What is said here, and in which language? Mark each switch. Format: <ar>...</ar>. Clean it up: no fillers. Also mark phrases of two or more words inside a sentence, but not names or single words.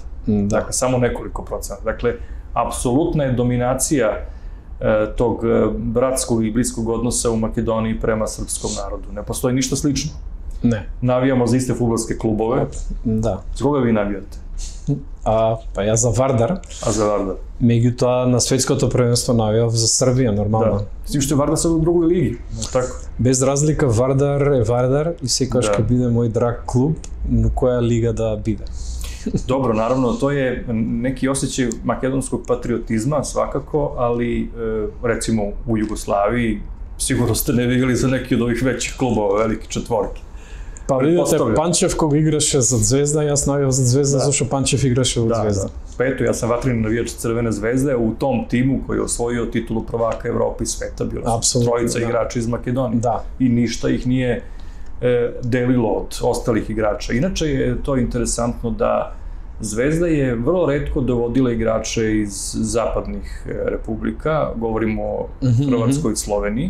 <sr>Dakle, samo nekoliko procenata. Dakle, apsolutna je dominacija tog bratskog i bliskog odnosa u Makedoniji prema srpskom narodu. Ne postoji ništa slično. Ne. Navijamo za iste fudbalske klubove. Da. S koga vi navijate? Pa ja za Vardar. A za Vardar?</sr> <mk>Меѓутоа на светското првенство навијав за Србија, нормално. Да. Сим што Вардар се во другој лиги, така? Без разлика, Вардар е Вардар и секогаш ќе биде мој драг клуб, но која лига да биде.</mk> <sr>Dobro, naravno, to je neki osjećaj makedonskog patriotizma, svakako, ali recimo u Jugoslaviji sigurno ste ne vidjeli za neki od ovih većih klubova, velike četvorke.</sr> <mk>Pa видите, Панчев кога играше за Звезда, јас навијав за Звезда, зашто Панчев играше во Звезда.</mk> <sr>Pa eto, ja sam vatreni navijač Crvene zvezde, u tom timu koji je osvojio titulu prvaka Evrope i sveta, bilo su trojica igrača iz Makedonije. I ništa ih nije delilo od ostalih igrača. Inače je to interesantno da Zvezda je vrlo retko dovodila igrače iz zapadnih republika, govorimo o Hrvatskoj i Sloveniji.</sr>